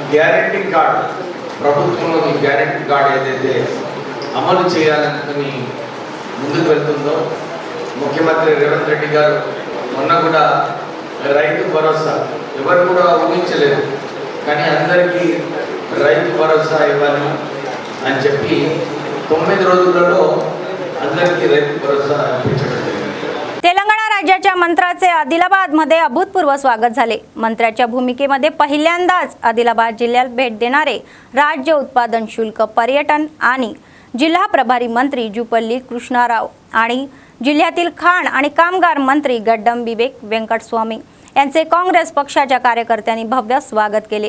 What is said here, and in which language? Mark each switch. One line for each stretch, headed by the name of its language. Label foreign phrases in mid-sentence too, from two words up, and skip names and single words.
Telugu: గ్యారంటీ కార్డ్, ప్రభుత్వంలో ఈ గ్యారంటీ కార్డ్ ఏదైతే అమలు చేయాలనుకుని ముందుకు వెళ్తుందో, ముఖ్యమంత్రి రేవంత్ రెడ్డి గారు మొన్న కూడా రైతు భరోసా ఎవరు కూడా ఊహించలేదు, కానీ అందరికీ రైతు భరోసా ఇవ్వాలి అని చెప్పి 9 రోజులలో అందరికీ రైతु भरोसा इप्పించడం జరిగింది.
Marathi: तेलंगणा राज्याच्या मंत्र्याचे आदिलाबादमध्ये अभूतपूर्व स्वागत झाले. मंत्र्याच्या भूमिकेमध्ये पहिल्यांदाच आदिलाबाद जिल्ह्यात भेट देणारे राज्य उत्पादन शुल्क, पर्यटन आणि जिल्हा प्रभारी मंत्री जुपल्ली कृष्णाराव आणि जिल्ह्यातील खाण आणि कामगार मंत्री गड्डम विवेक वेंकटस्वामी यांचे काँग्रेस पक्षाच्या कार्यकर्त्यांनी भव्य स्वागत केले.